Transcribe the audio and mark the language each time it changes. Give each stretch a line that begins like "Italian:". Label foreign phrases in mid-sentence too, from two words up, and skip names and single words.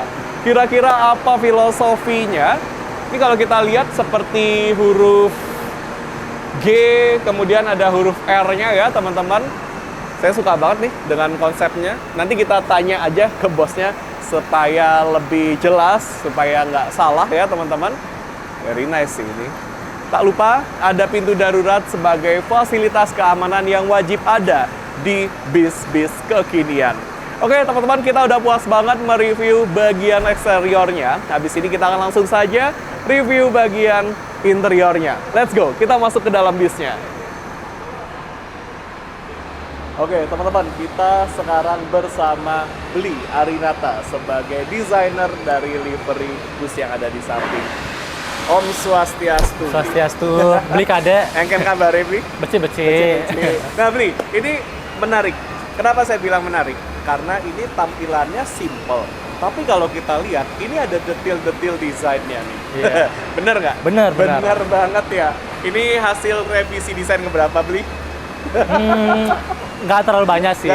Indonesian: Kira-kira apa filosofinya? Ini kalau kita lihat seperti huruf G, kemudian ada huruf R-nya ya teman-teman. Saya suka banget nih dengan konsepnya. Nanti kita tanya aja ke bosnya supaya lebih jelas, supaya nggak salah ya teman-teman.
English: Very nice
Indonesian: sih ini. Tak lupa ada pintu darurat sebagai fasilitas keamanan yang wajib ada di bis-bis kekinian. Oke teman-teman, kita udah puas banget mereview bagian eksteriornya. Habis ini kita akan langsung saja review bagian interiornya.
English: Let's go,
Indonesian: kita masuk ke dalam bisnya. Oke teman-teman, kita sekarang bersama Bli Arinata sebagai desainer dari livery bus yang ada di samping.
Balinese: Om Swastiastu. Swastiastu. Bli kade. Engken kabar Bli? Beci-beci.
Indonesian: Nah Bli, ini menarik. Kenapa saya bilang menarik? Karena ini tampilannya simple. Tapi kalau kita lihat, ini ada detail-detail desainnya nih. Yeah. Bener nggak? Bener. Bener banget ya. Ini hasil revisi desain keberapa Bli? Nggak terlalu banyak sih.